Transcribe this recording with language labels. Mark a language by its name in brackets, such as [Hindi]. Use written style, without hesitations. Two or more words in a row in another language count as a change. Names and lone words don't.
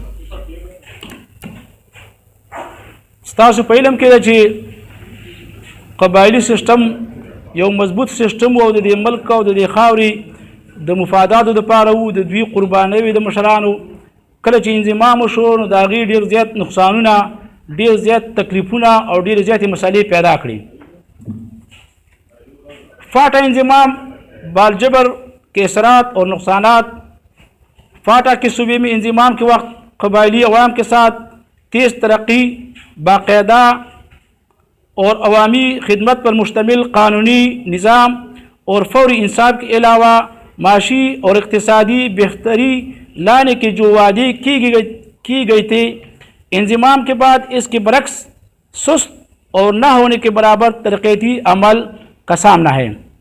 [Pashto] ستاسو په علم کې ده چې قبایلي سیسټم یو مضبوط سیسټم او د دې ملک او د دې خاورې د مفاداتو دپاره وو، د دوی قربانۍ وې د مشرانو. کله چې انضمام وشو نو د هغې ډېر زیات نقصانونه، ډېر زیات تکلیفونه او ډېرې زیاتې مسالې پیدا کړي. [Urdu] فاٹا انضمام بالجبر کے اثرات اور نقصانات. فاٹا کے صوبے میں انضمام کے وقت قبائلی عوام کے ساتھ تیز ترقی، باقاعدہ اور عوامی خدمت پر مشتمل قانونی نظام اور فوری انصاف کے علاوہ معاشی اور اقتصادی بہتری لانے کے جو وعدے کی گئی تھے، انضمام کے بعد اس کے برعکس سست اور نہ ہونے کے برابر ترقیاتی عمل کا سامنا ہے.